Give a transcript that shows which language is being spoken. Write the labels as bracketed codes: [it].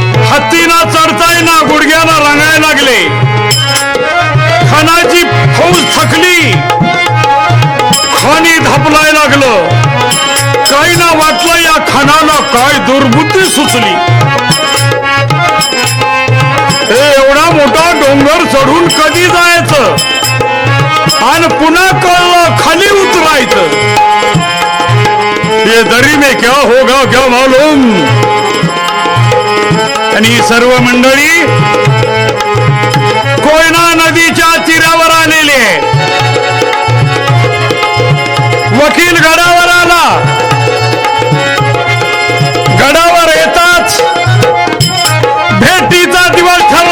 [mr] हत्तीना चढता येईना, गुडघ्याला रांगायला लागले. खानाची फौज थकली, खानी धापलाय लागलं. काही ना वाटलं या खानाला काय दुर्बुद्धी सुचली. एवढा मोठा डोंगर चढून कधी जायचं आणि पुन्हा कळलं खाली उतरायचं. [hi] ये दरी में क्या होगा क्या मालूम. [mr] आणि सर्व मंडळी कोयना नदीच्या तीरावर आलेली आहे. वकील गडावर आला. गडावर येताच भेटीचा दिवस